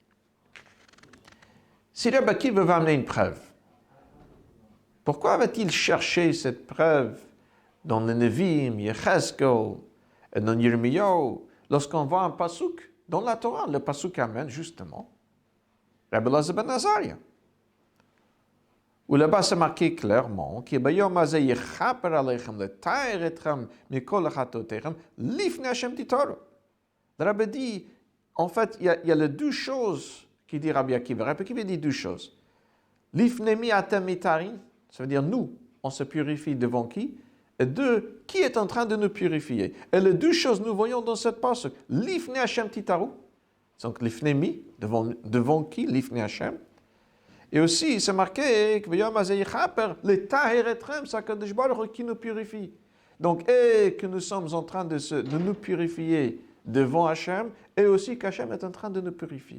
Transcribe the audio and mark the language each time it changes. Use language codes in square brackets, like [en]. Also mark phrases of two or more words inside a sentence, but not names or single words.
[fr] Si Rabbi Akiva va amener une preuve, pourquoi va-t-il chercher cette preuve dans le Nevi'im, Yecheskel, et dans Yirmiyahu, lorsqu'on voit un pasuk dans la Torah, le pasuk amène justement Rabbi Elazar ben Azaria. Où là-bas c'est marqué clairement que [he] ביום הזה יכפר עליכם לטהר אתכם מכל חטאתיכם לפני השם תטהרו. [fr] Le Rabbi dit, en fait, il y a les deux choses qui dit Rabbi Akiva. Rabbi Akiva dit deux choses. [he] לפני מי אתם מיטהרין, [fr] ça veut dire nous, on se purifie devant qui? Et deux, qui est en train de nous purifier? Et les deux choses nous voyons dans cette passage. [he] לפני השם תטהרו, [fr] donc [he] לפני מי, [fr] devant qui? [he] לפני השם. [fr] Et aussi, c'est marqué que [he] לטהר אתכם, [fr] c'est [he] הקדוש ברוך הוא [fr] qui nous purifie. Donc, et que nous sommes en train de nous purifier devant Hashem, et aussi qu'Hashem est en train de nous purifier.